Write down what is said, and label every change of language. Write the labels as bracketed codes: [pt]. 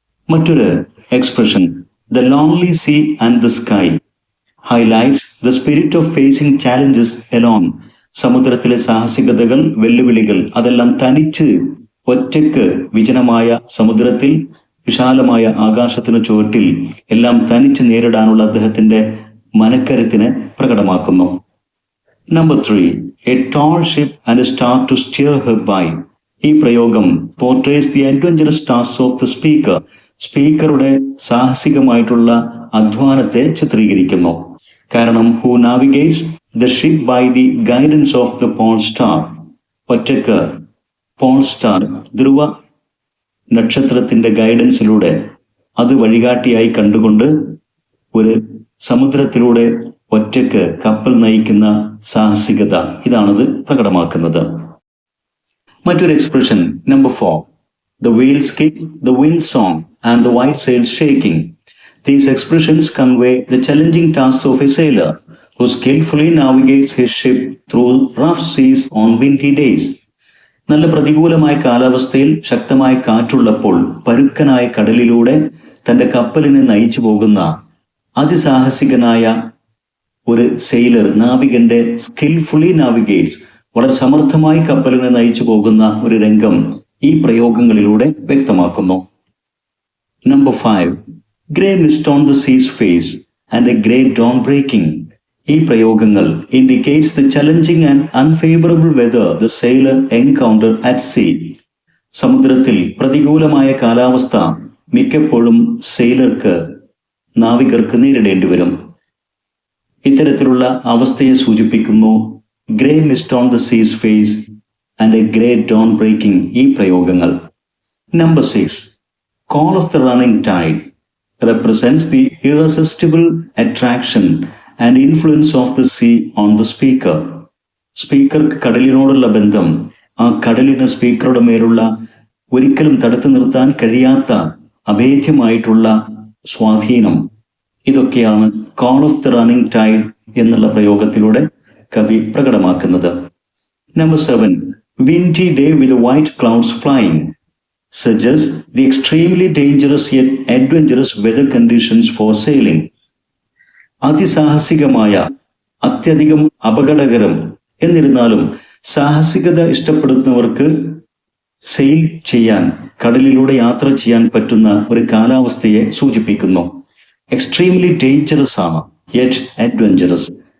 [ml] മറ്റൊരു expression [en] The lonely sea and the sky highlights the spirit of facing challenges alone. [ml] സമുദ്രത്തിലെ സാഹസികതകൾ, വെല്ലുവിളികൾ, അതെല്ലാം തനിച്ച് ഒറ്റയ്ക്ക് വിജനമായ സമുദ്രത്തിൽ, വിശാലമായ ആകാശത്തിന് ചുവട്ടിൽ എല്ലാം തനിച്ച് നേരിടാനുള്ള അദ്ദേഹത്തിന്റെ മനക്കരുത്തിനെ പ്രകടമാക്കുന്നു. Number 3. [en] A tall ship and a star to steer her by. [ml] ഈ പ്രയോഗം [en] portrays the adventurous tasks of the speaker. [ml] സ്പീക്കറുടെ സാഹസികമായിട്ടുള്ള അധ്വാനത്തെ ചിത്രീകരിക്കുന്നു. കാരണം [en] who navigates the ship by the guidance of the pole star. [ml] ഒറ്റയ്ക്ക് പോൾ സ്റ്റാർ, ധ്രുവ നക്ഷത്രത്തിന്റെ ഗൈഡൻസിലൂടെ, അത് വഴികാട്ടിയായി കണ്ടുകൊണ്ട് ഒരു സമുദ്രത്തിലൂടെ ഒറ്റയ്ക്ക് കപ്പൽ നയിക്കുന്ന സാഹസികത, ഇതാണത് പ്രകടമാക്കുന്നത്. മറ്റൊരു expression number 4. [en] The whales kick, the wind song and the white sails shaking. These expressions convey the challenging tasks of a sailor who skillfully navigates his ship through rough seas on windy days. [ml] നല്ല പ്രതികൂലമായ കാലാവസ്ഥയിൽ ശക്തമായ കാറ്റുള്ളപ്പോൾ പരുക്കനായ കടലിലൂടെ തന്റെ കപ്പലിനെ നയിച്ചു പോകുന്ന അതിസാഹസികനായ ഒരു sailor, നാവികന്റെ skilfully നാവിഗേറ്റ്സ്, വളരെ സമർത്ഥമായി കപ്പലിനെ നയിച്ചു പോകുന്ന ഒരു രംഗം ഈ പ്രയോഗങ്ങളിലൂടെ വ്യക്തമാക്കുന്നു. Number 5. [en] Grey mist on the sea's face and a grey dawn breaking. [ml] ഈ പ്രയോഗങ്ങൾ [en] Indicates the challenging and unfavourable weather the sailor encounter at sea. [ml] സമുദ്രത്തിൽ പ്രതികൂലമായ കാലാവസ്ഥ മിക്കപ്പോഴും സെയിലർക്ക്, നാവികർക്ക് നേരിടേണ്ടി വരും. ഇത്തരത്തിലുള്ള അവസ്ഥയെ സൂചിപ്പിക്കുന്നു [en] grey mist on the sea's face and a grey dawn breaking, [ml] ഈ പ്രയോഗങ്ങൾ. Number 6. [en] Call of the running tide represents the irresistible attraction and influence of the sea on the speaker. [ml] സ്പീക്കർക്ക് കടലിനോടുള്ള ബന്ധം, ആ കടലിന് സ്പീക്കറുടെ മേലുള്ള ഒരിക്കലും തടുത്തു നിർത്താൻ കഴിയാത്ത അഭേദ്യമായിട്ടുള്ള സ്വാധീനം, ഇതൊക്കെയാണ് [en] call of the running tide [ml] എന്നുള്ള പ്രയോഗത്തിലൂടെ കവി പ്രകടമാക്കുന്നത്. Number 7. [en] Windy day with white clouds flying suggests the extremely dangerous yet adventurous weather conditions for sailing. [ml] അതിസാഹസികമായ, അത്യധികം അപകടകരം, എന്നിരുന്നാലും സാഹസികത ഇഷ്ടപ്പെടുന്നവർക്ക് സെയിൽ ചെയ്യാൻ, കടലിലൂടെ യാത്ര ചെയ്യാൻ പറ്റുന്ന ഒരു കാലാവസ്ഥയെ സൂചിപ്പിക്കുന്നു. [en] extremely dangerous [ml] ആണ്, [en] Yet adventurous.